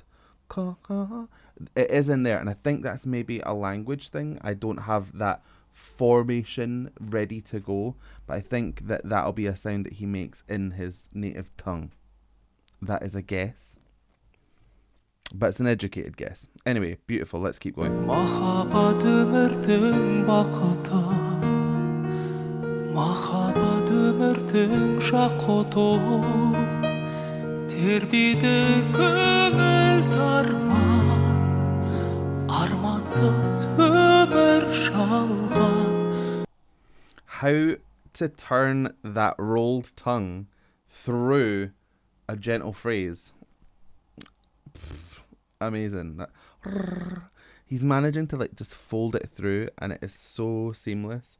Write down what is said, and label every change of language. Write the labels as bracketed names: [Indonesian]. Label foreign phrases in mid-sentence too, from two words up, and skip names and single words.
[English] It is in there, and I think that's maybe a language thing. I don't have that formation ready to go, but I think that that'll be a sound that he makes in his native tongue. That is a guess, but it's an educated guess. Anyway, beautiful. Let's keep going. [Kazakh] Махаббат өмірдің бақыты, махаббат өмірдің жақұты, тербейді көңіл арман, армансыз өмір жалған. [English] How to turn that rolled tongue through a gentle phrase. Amazing. He's managing to like just fold it through, and it is so seamless.